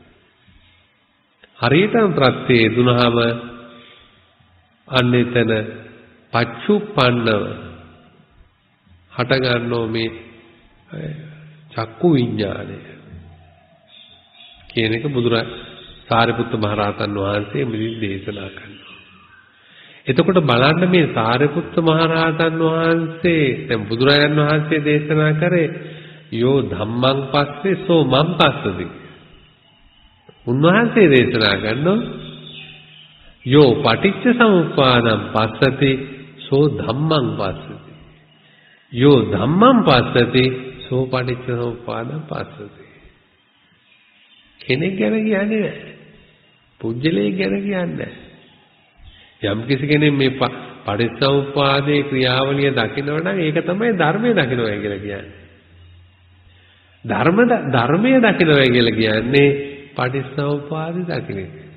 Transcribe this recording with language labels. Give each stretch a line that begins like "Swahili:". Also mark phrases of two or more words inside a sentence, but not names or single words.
Sinhala: හරියටම ප්‍රත්‍ය දුනහම අන්න එතන පච්චුප්පන්නව හට ගන්නෝ මේ චක්කු විඥානය කියන එක සාරිපුත්ත මහ රහතන් වහන්සේ මෙලි දේශනා කරනවා. එතකොට බලන්න මේ සාරිපුත්ත මහ රහතන් වහන්සේ දැන් බුදුරජාණන් වහන්සේ දේශනා කරේ
Pali: යෝ ධම්මං පස්සේ සෝ මං පස්සති.
Sinhala: උන්වහන්සේ දේශනා කරනවා
Pali: යෝ පටිච්ච සමුප්පාදං පස්සති සෝ ධම්මං පස්සති. යෝ ධම්මං පස්සති සෝ පටිච්ච සමුප්පාදං පස්සති.
Sinhala: කෙනෙක් ගැන කියන්නේ නැහැ. පුජ්‍යලයක් ගැන කියන්නේ නැහැ. යම් කිසි කෙනෙක් මේ පටිච්චසමුප්පාදේ ක්‍රියාවලිය දකිනවා නම් ඒක තමයි ධර්මයේ දකිනවා කියලා කියන්නේ. ධර්මයේ දකිනවා කියලා කියන්නේ පටිච්චසමුප්පාදේ දකින එක.